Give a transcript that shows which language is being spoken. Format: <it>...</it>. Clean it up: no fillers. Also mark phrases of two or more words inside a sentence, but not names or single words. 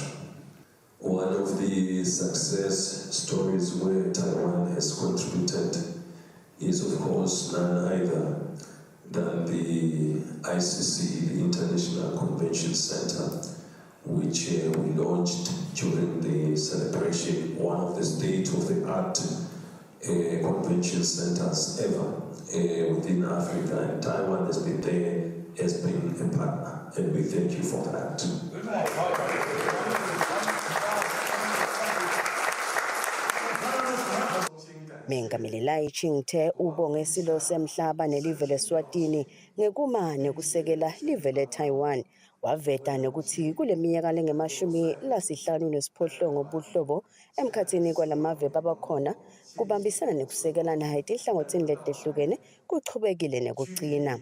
<en>One of the success stories where Taiwan has contributed is, of course, none other than the ICC, the International Convention Center, which we launched during the celebration, one of the state-of-the-art convention centers ever within Africa, and Taiwan has been there as being a partner, and we thank you for that.</en> <ss>Mengameli Lai Ching-te ubonge isilo semhlaba nelive leSwatini ngekuma nekusekela live leTaiwan. Waveta nokuthi kule minyaka lengama-58 buhlobo emkhathini kwalamave babakhona kubambisana nekusekelana etinhlangothini letehlukene kuchubekile nekuqina.</ss>